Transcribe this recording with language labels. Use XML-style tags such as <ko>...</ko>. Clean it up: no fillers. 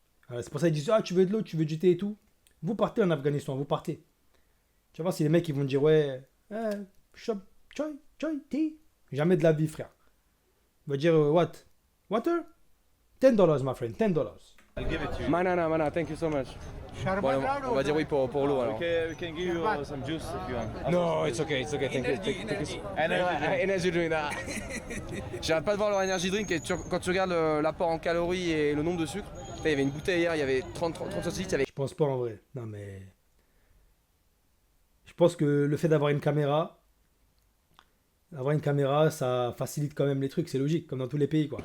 <fr>C'est pour ça qu'ils disent ah, tu veux de l'eau, tu veux du thé et tout. Vous partez en Afghanistan, vous partez. Tu vas voir si les mecs ils vont dire ouais, shop, choi, thé. Jamais de la vie, frère. Il va dire</fr> <en>what? Water? $10, my friend, $10. I'll give it to you. Mana, thank you so much.</en> <fr>Bon, on va dire oui pour l'eau alors.</fr> <en>We can give you some juice if you want. No, it's okay. Thank you. Energy drink.</en> <fr>J'arrête pas de voir leur energy drink et quand tu regardes l'apport en calories et le nombre de sucre, il y avait une bouteille hier, il y avait 30 centilitres avec. Je pense pas en vrai. Non mais. Je pense que le fait d'avoir une caméra, ça facilite quand même les trucs, c'est logique, comme dans tous les pays quoi.</fr>